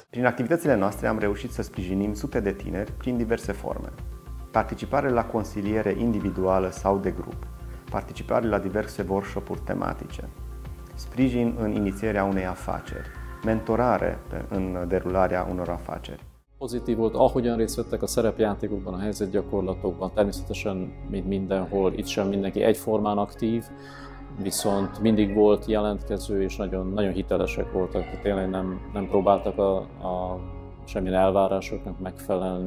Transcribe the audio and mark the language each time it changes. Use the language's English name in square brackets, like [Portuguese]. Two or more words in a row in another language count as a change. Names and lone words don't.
[Romanian] Prin activitățile noastre am reușit să sprijinim sute de tineri prin diverse forme. Participare la consiliere individuală sau de grup, participare la diverse workshop-uri tematice, sprijin în inițierea unei afaceri, mentorare în derularea unor afaceri. [Hungarian] Pozitív volt, ahogyan részt vettek a szerepjátékokban, a helyzetgyakorlatokban, természetesen, mint mindenhol, itt sem mindenki egyformán aktív, viszont mindig volt jelentkező, és nagyon hitelesek voltak, tehát tényleg nem próbáltak semmilyen elvárásoknak megfelelni.